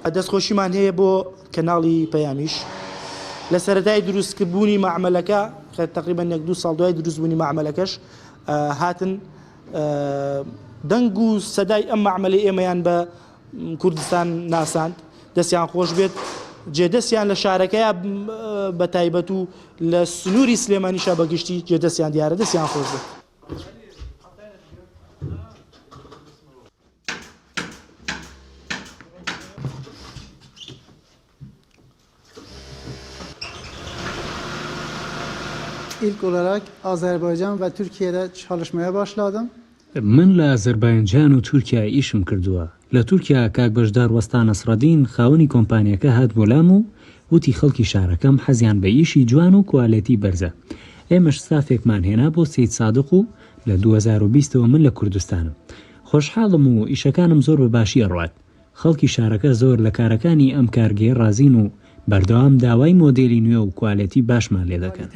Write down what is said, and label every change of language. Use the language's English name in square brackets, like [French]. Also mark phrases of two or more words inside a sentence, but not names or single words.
[Central Kurdish] دەستخۆشیمان هەیە بۆ کەناڵی پەیامیش لە سەرەتای دروستکردبوونی مەعامەلەکە تقریبان 1-2 ساڵ دوای دروستبوونی مەعامەلەکەش هاتن دەنگ و سەدای ئەم مەعامەلەی ئێمەیان بە کوردستان ناساند دەستیان خۆش بێت جێدەستیان لە شارەکەیە بە تایبەت و لە سنووری سلێمانیشە بەگشتی جێدەستیان دیارە دەستیان خۆش بێت. [Turkish] İlk olarak Azerbaycan ve Türkiye'de çalışmaya başladım. [Central Kurdish] من لە ئازەربایجان و تورکیا ئیشم کردووە. لە تورکیا کاک بەشدار وەستا نەسڕەدین خاوەنی کۆمپانیەکە هات بۆ لام و وتی خەڵکی شارەکەم حەزیان بە ئیشی جوان و کوالەتی بەرزە. ئێمەش ستافێکمان هێنا بۆ سید سادق و لە 2020ەوە من لە کوردستانم. خۆشحاڵم و ئیشەکانم زۆر بە باشی ئەڕوات. خەڵکی شارەکە زۆر لە کارەکانی ئەم کارگەی ڕازین و بەردەوام داوای مۆدێلی نوێ و کوالەتی باشمان لێ دەکەن.